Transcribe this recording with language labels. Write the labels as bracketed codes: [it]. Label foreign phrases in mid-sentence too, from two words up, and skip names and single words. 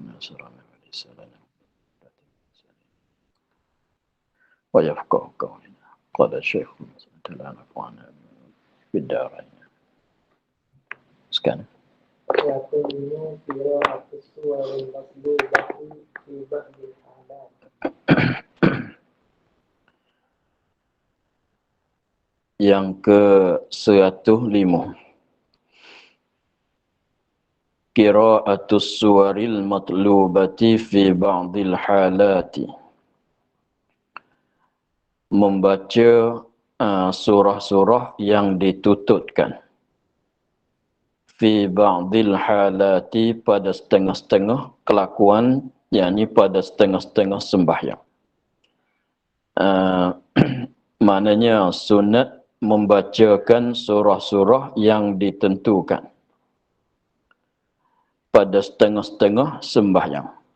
[ar] يسرنا وليس لنا ويفقه قولنا. قال الشيخ لا نفعنا بالدارين. [ms] Sekian. [ar] يقول قراءة السور المطلوبة في بعض الحالات. [ms] Yang ke-105. [ar] قراءة السور المطلوبة في بعض الحالات. [ms] Membaca surah-surah yang ditututkan. [ar] في بعض الحالات, [ms] pada setengah-setengah kelakuan, yakni pada setengah-setengah sembahyang. Maknanya sunat membacakan surah-surah yang ditentukan pada setengah-setengah sembahyang.